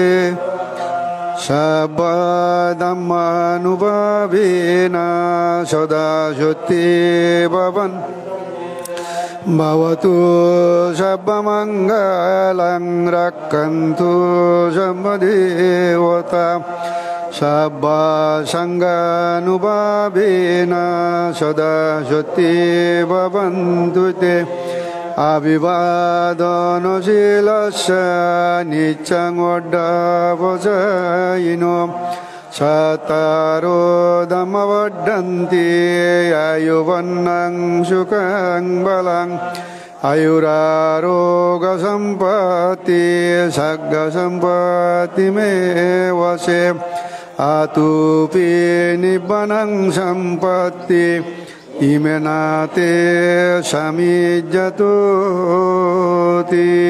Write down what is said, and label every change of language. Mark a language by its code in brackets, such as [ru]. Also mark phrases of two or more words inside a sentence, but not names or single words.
[pi] সর্বধম্মানুভাবেন সদা সত্যি ভবন ভবতু সর্বমঙ্গলং রক্ষন্তু সর্বদেবতা সর্বসঙ্গানুভাবেন সদা সত্যি ভবন্তু তে অভিবাদনশীলস্য নিত্যং অড্ডাবসায়িনো সতারো ধম্মবড্ডন্তি আয়ুবন্নং সুখং বলং আয়ুরারোগ্য সম্পত্তি সগ্গ সম্পত্তি মে বসে আতুপি নিব্বনং সম্পত্তি ইমেনাতে সমিজ্জতোতি।